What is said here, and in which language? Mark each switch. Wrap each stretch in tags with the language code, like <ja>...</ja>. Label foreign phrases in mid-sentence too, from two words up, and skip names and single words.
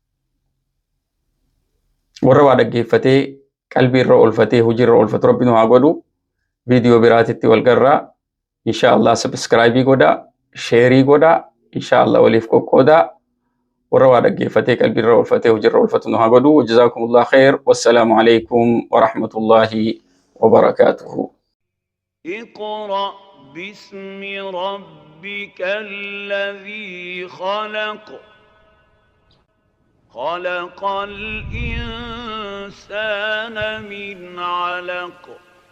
<om>Warra waa dhaggeeffatee qalbii irra olfatee hojii irra olfatu Rabbi nu haa godhu. Viidiyoo biraatitti wal garraa. Inshallah subscribe godha, share godha, inshallah waliif qoqqooda. Warra waa dhaggeeffatee qalbii irra olfatee hojii irra olfatu nu haa godhu.</om> <ar>جزاكم الله خير. والسلام عليكم ورحمة الله وبركاته. اقرأ باسم ربك الذي خلق خلق الإنسان من علق</ar>